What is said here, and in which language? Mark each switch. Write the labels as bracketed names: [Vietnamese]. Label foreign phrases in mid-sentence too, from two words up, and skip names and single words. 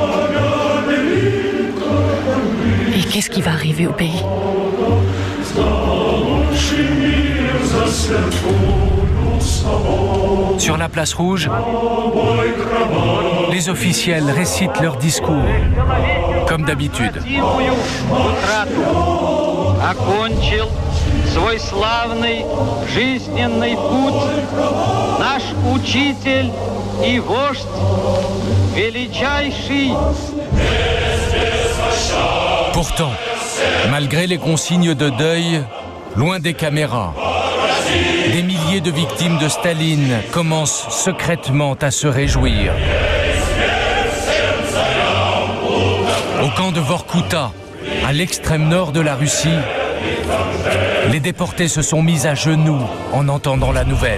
[French] Et qu'est-ce qui va arriver au pays? Sur la place rouge, les officiels récitent leur discours, comme d'habitude. [Russian] Свой славный жизненный путь, наш учитель и вождь, величайший. [French] Pourtant, malgré les consignes de deuil, loin des caméras, des milliers de victimes de Staline commencent secrètement à se réjouir. Au camp de Vorkuta, à l'extrême nord de la Russie, les déportés se sont mis à genoux en entendant la nouvelle.